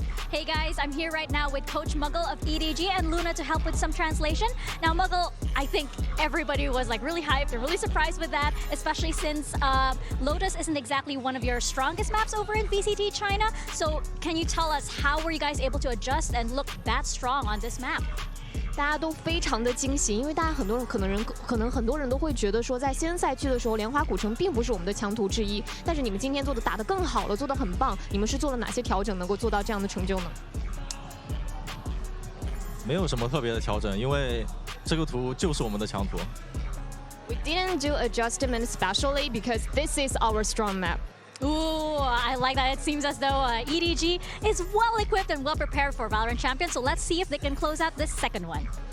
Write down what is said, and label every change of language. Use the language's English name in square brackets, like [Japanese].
[English] Hey guys, I'm here right now with Coach Muggle of EDG and Luna to help with some translation. Now Muggle, I think everybody was like really hyped, they're really surprised with that, especially since Lotus isn't exactly one of your strongest maps over in VCT China. So can you tell us how were you guys able to adjust and look that strong on this map? [Chinese] 大家都非常的惊喜，因为大家很多人可能很多人都会觉得说，在新人赛区的时候，莲花古城并不是我们的强途之一。但是你们今天打得更好了，做得很棒。你们是做了哪些调整，能够做到这样的成就呢？没有什么特别的调整，因为这个图就是我们的强图。 [English] We didn't do adjustment especially because this is our strong map. Ooh, I like that. It seems as though EDG is well equipped and well prepared for VALORANT Champions. So let's see if they can close out this second one.